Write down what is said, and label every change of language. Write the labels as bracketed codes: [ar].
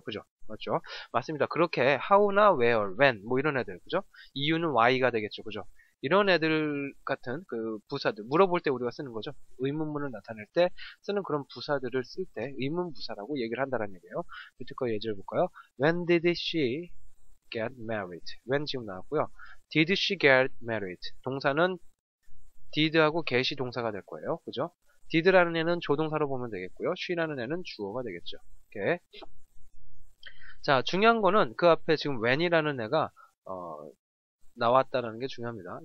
[ko] 그죠? 맞죠? 맞습니다. 그렇게 how나 where, when 뭐 이런 애들. 그죠? 이유는 why가 되겠죠. 그죠? 이런 애들 같은 그 부사들 물어볼 때 우리가 쓰는 거죠. 의문문을 나타낼 때 쓰는 그런 부사들을 쓸 때 의문부사라고 얘기를 한다는 얘기예요. 밑에 거 예제를 볼까요? [en] When did she get married? [ko] when 지금 나왔고요. [en] Did she get married? [ko] 동사는 did하고 get이 동사가 될 거예요. 그죠? did라는 애는 조동사로 보면 되겠고요. she라는 애는 주어가 되겠죠. 이렇게. 자, 중요한 거는 그 앞에 지금 when이라는 애가 나왔다는 게 중요합니다.